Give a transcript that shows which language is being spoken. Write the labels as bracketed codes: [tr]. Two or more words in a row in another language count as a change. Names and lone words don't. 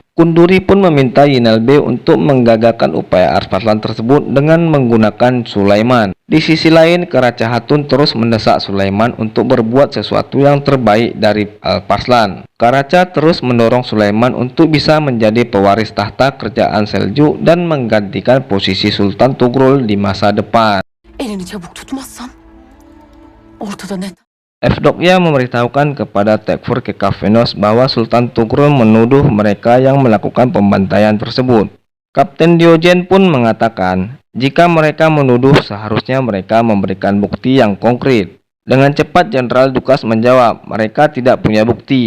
[id] Kunduri pun meminta Yinalbey untuk menggagalkan upaya Alparslan tersebut dengan menggunakan Sulaiman. Di sisi lain, Karaca Hatun terus mendesak Sulaiman untuk berbuat sesuatu yang terbaik dari Alparslan. Karaca terus mendorong Sulaiman untuk bisa menjadi pewaris tahta kerajaan Seljuk dan menggantikan posisi Sultan Tugrul di masa depan. [tr] Elini çabuk tutmazsan ortada net. [id] Evdokia memberitahukan kepada Tekfur Kekafmenos bahwa Sultan Tugrul menuduh mereka yang melakukan pembantaian tersebut. Kapten Diogen pun mengatakan, jika mereka menuduh seharusnya mereka memberikan bukti yang konkret. Dengan cepat Jenderal Dukas menjawab, mereka tidak punya bukti.